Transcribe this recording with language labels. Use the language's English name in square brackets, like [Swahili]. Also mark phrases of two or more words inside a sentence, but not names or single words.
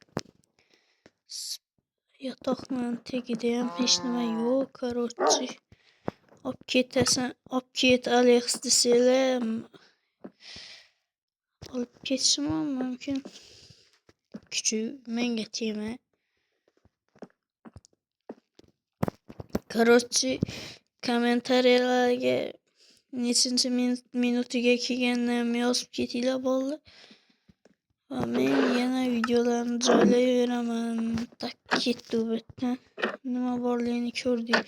[Turkish] Yatakla tek gideyim. Hiç neme yok. Короче. Upket Alex deseler. Alıp geçsin ama mümkün. Küçüğü ben getireyim. [Uzbek] Короче, kommentarlarga nechinchi minutiga kelganini yozib ketinglar bolalar. Va men yana videolarni joylayveraman. Tak ketdi u bitta. Nima borligini ko'rdik.